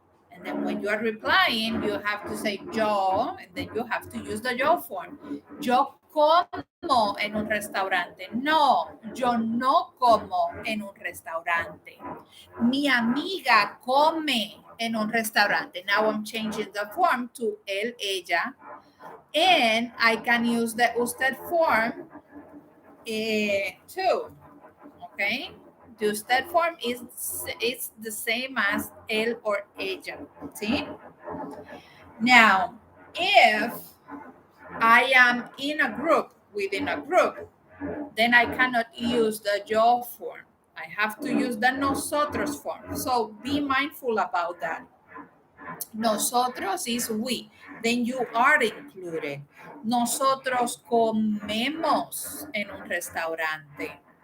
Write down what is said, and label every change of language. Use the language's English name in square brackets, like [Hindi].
[English] And then when you are replying, you have to say yo, and then you have to use the yo form. [Spanish] Yo como en un restaurante. No, yo no como en un restaurante. Mi amiga come en un restaurante. [English] Now I'm changing the form to él, ella. And I can use the usted form too. Okay? The usted form is the same as él or ella. See? Now, if I am in a group, within a group, then I cannot use the yo form. I have to use the nosotros form. So be mindful about that. Nosotros is we. Then you are included. [Spanish] Nosotros comemos en un restaurante.